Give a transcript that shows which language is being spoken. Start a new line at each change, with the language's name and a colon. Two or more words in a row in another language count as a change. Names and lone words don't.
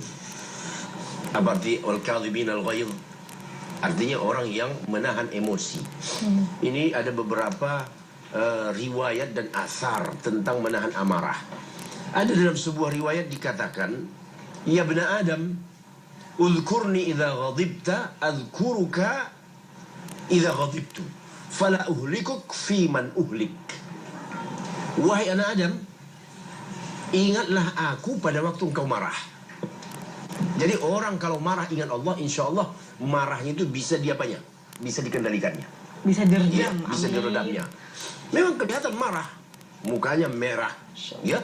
Indonesian: Berarti
Arabic: والكاظمين الغيظ
Indonesian: artinya orang yang menahan emosi. Ini ada beberapa riwayat dan asar tentang menahan amarah. Ada dalam sebuah riwayat dikatakan,
Arabic: يا بني آدم, اذكرني إذا غضبت أذكرك إذا غضبت فلا أهلكك فيمن أهلك.
Indonesian: Wahai anak Adam, ingatlah aku pada waktu engkau marah. Jadi orang kalau marah ingat Allah,
Arabic: إن شاء الله
Indonesian: marahnya itu bisa diapanya? Bisa dikendalikannya. Bisa diredam. Ya, bisa diredamnya. memang kelihatan marah, mukanya merah, ya.